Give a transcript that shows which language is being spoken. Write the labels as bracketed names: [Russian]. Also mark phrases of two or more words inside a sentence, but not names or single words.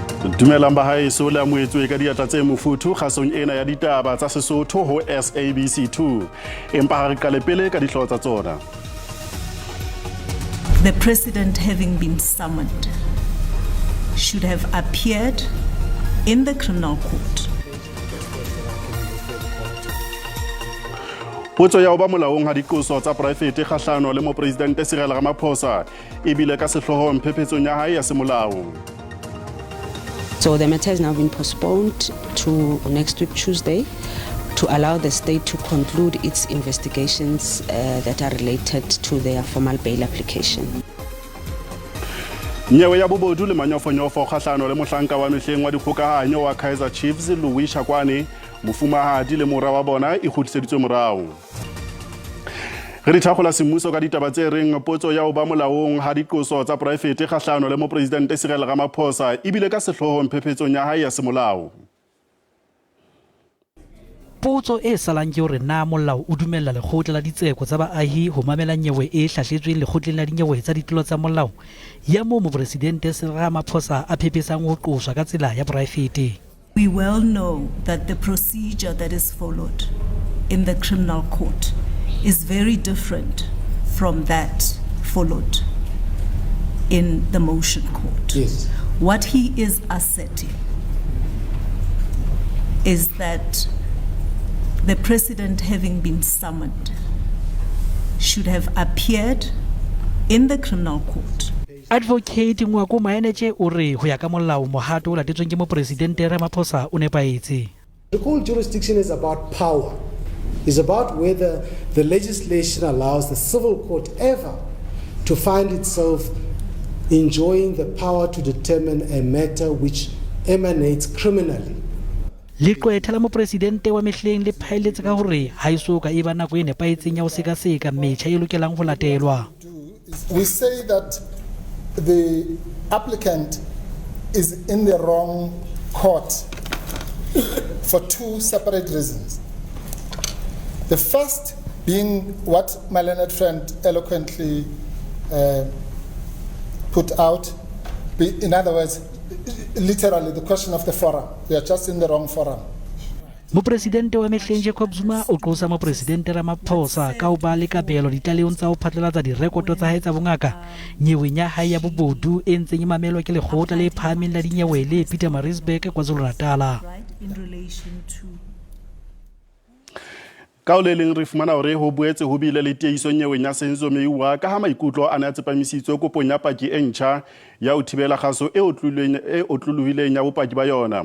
[Southern Sotho] Dumelang bahaeso le amoetswe ka diatla tse mofuthu kgasong ena ya ditaba tsa Sesotho ho SABC 2. Empa ha re qale pele ka dihlooho tsa tsona. [English] The president, having been summoned, should have appeared in the criminal court. [Southern Sotho] Potso ya ho ba molaong ha diqoso tsa poraefete kgahlano le mopresidente Cyril Ramaphosa e bile ka sehloho mphepetsong ya hae ya semolao. [English] So the matter has now been postponed to next week Tuesday to allow the state to conclude its investigations that are related to their formal bail application. [Southern Sotho] Nyewe ya bobodu le manyofonyofo kgahlano le mohlanka wa mehleng wa dikgokahanyo wa Kaizer Chiefs Louis Shakwane mofumahadi le mora wa bona e kgutliseditswe morao. Re thakgola semmuso ka ditaba tse reng potso ya ho ba molaong ha diqoso tsa poraefete kgahlano le mopresidente Cyril Ramaphosa e bile ka sehloho mphepetsong ya hae ya semolao. Potso e salang ke hore na molao o dumella lekgotla la ditseko tsa baahi ho mamela nyewe e hlahletsweng lekgotleng la dinyewe tsa ditlolo tsa molao ya moo mopresidente Cyril Ramaphosa a phepesang ho qoswa ka tsela ya poraefete. [English] We well know that the procedure that is followed in the criminal court is very different from that followed in the motion court. Yes. What he is asserting is that the president, having been summoned, should have appeared in the criminal court. [Southern Sotho] Advocate Ngwako Maeneche o re ho ya ka molao mohato o latetsweng ke mopresidente Ramaphosa o nepaetse. [English] The whole jurisdiction is about power. It's about whether the legislation allows the civil court ever to find itself enjoying the power to determine a matter which emanates criminally. [Southern Sotho] Leqwetha la mopresidente wa mehleng le phaeletse ka hore ha iso ka e ba nako e nepaetseng ya ho sekaseka metjha e lokelang ho latelwa. [English] We say that the applicant is in the wrong court for two separate reasons. The first being what my learned friend eloquently put out, in other words, literally the question of the forum. We are just in the wrong forum. [Southern Sotho] Mopresidente wa mehleng Jacob Zuma o qosa mopresidente Ramaphosa ka ho ba le kabelo ditaleong tsa ho phatlalatsa direkoto tsa hae tsa bongaka nyeweng ya hae ya bobodu e ntseng e mamelwa ke lekgotla le phahameng la dinyewe le Pietermaritzburg KwaZulu-Natal. Ka o le leng re fumana hore ho boetse ho bile le tiehiso nyeweng ya Senzomeiwa ka ha maikutlo a ne a tsepamisitswe kopong ya paki e ntjha ya ho thibela kgaso e otlolohileng ya bopaki ba yona.